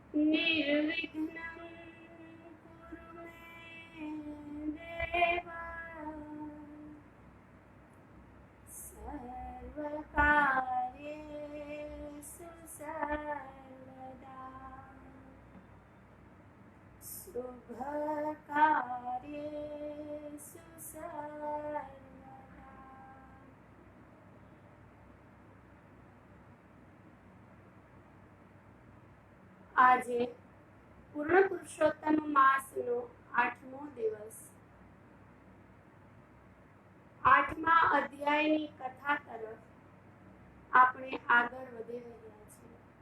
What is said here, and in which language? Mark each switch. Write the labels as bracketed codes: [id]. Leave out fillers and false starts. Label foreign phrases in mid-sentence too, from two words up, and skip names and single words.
[sa] निर्विघ्नं कुरु मे देव सर्वकार्येषु सर्वदा शुभकार्येषु सर्वदा। [gu] આજે પૂર્ણ પુરુષોત્તમ માસનો 8મો દિવસ, 8મા અધ્યાયની કથા તરફ આપણે આગળ વધી રહ્યા છીએ.